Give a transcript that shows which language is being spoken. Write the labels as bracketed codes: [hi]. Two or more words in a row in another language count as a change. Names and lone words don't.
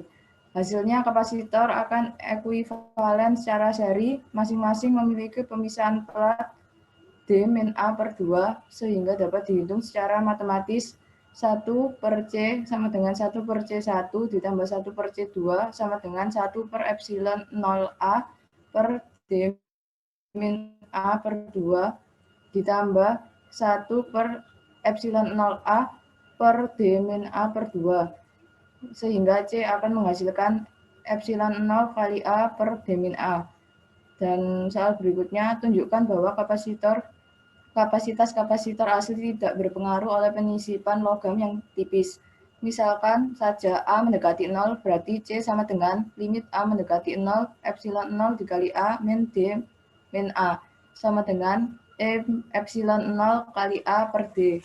[id] Hasilnya kapasitor akan ekuivalen secara seri, masing-masing memiliki pemisahan pelat D-A per 2, sehingga dapat dihitung secara matematis 1 per C sama dengan 1 per C1 ditambah 1 per C2 sama dengan 1 per epsilon 0A per D-A per 2 ditambah 1 per epsilon 0A per D-A per 2. Sehingga C akan menghasilkan epsilon 0 kali A per D-A. Dan soal berikutnya, tunjukkan bahwa kapasitas kapasitor asli tidak berpengaruh oleh penyisipan logam yang tipis. Misalkan saja A mendekati 0, berarti C sama dengan limit A mendekati 0, epsilon 0 dikali A min D min A, sama dengan epsilon 0 kali A per D.